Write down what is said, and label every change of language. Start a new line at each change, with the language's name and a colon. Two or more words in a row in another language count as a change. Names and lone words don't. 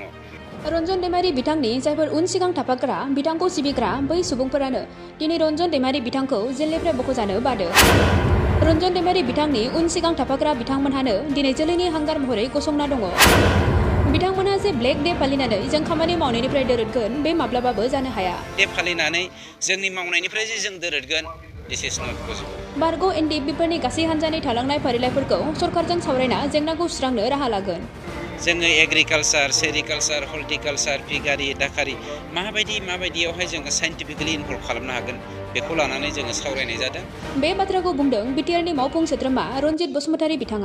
Bodo: रनजन दैमारि बिथांनि जायफोर उन सिगां थाफाग्रा बिथांखौ सिबिग्रा बै सुबुंफोरानो दिनै रनजन दैमारि बिथांखौ जेलनिफ्राय बख'जानो बादो। रनजन दैमारि बिथांनि उन सिगां थाफाग्रा बिथांमोनहानो दिनै जोलैनि हांगार महरै गसंना दङ। बिथांमोना जे
English: black day
Bodo: फालिनानै जों खामानि मावनायनिफ्राय दोरोदगोन बे माब्लाबाबो जानो हाया। डे फालिनानै जोंनि मावनायनिफ्राय जे जों दोरोदगोन
English: this is not possible.
Bodo: बारग' एनडिएफबिफोरनि गासै हान्जानि थालांनाय फारिलाइफोरखौ सरकारजों सावरायना जेंनाखौ सुस्रांनो राहा लागोन। जोङो
English: agriculture, sericulture, horticulture,
Bodo: फिगारि, दाखारि माबायदियावहाय जोङो
English: scientifically involve
Bodo: खालामनो हागोन बेखौ लानानै जोङो सावरायनाय जादों। बे बाथ्राखौ बुंदों BTRनि मावफुं सोद्रोमा रनजित बसुमतारी बिथाङा।